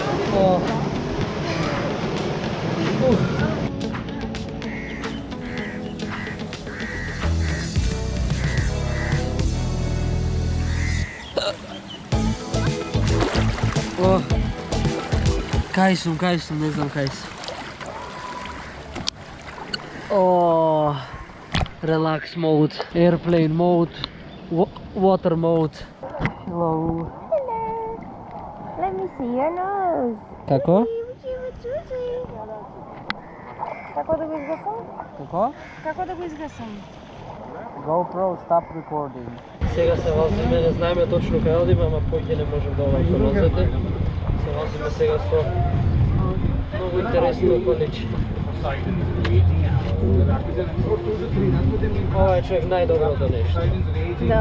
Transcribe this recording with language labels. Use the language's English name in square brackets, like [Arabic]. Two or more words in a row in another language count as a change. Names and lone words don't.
[Macedonian] О. О. Кај сум, не знам кај сум. О, [English] relax mode, airplane mode, water mode. Hello. Let me see your nose. [Macedonian] Како? Како да го изгасам? Како? Како да го изгасам? [English] GoPro stop recording. [Macedonian] Сега се возиме, не знаеме точно кај одиме, ама поќе не можем да овај со нозете. Се возиме сега со многу интересно околиче. Ова е човек најдоброто нешто. Да.